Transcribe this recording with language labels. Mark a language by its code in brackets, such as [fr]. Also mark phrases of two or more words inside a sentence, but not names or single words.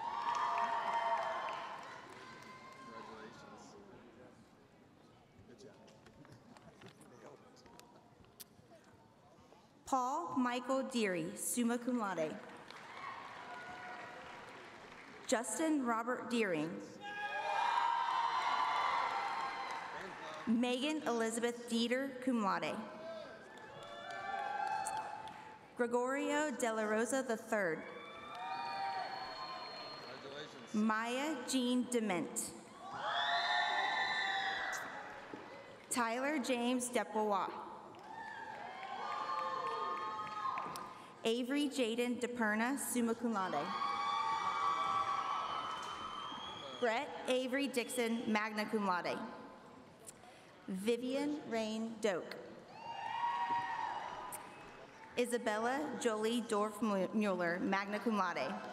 [en] Paul Michael Deary, [la] summa cum laude. [en] Justin Robert Deering. Megan Elizabeth Dieter, [la] cum laude. [en] Gregorio De La Rosa III. Maya Jean Dement. Tyler James Depois. Avery Jaden DePerna, [la] summa cum laude. [en] Brett Avery Dixon, [la] magna cum laude. [en] Vivian Rain Doak. Isabella Jolie Dorf-Mueller, [la] magna cum laude.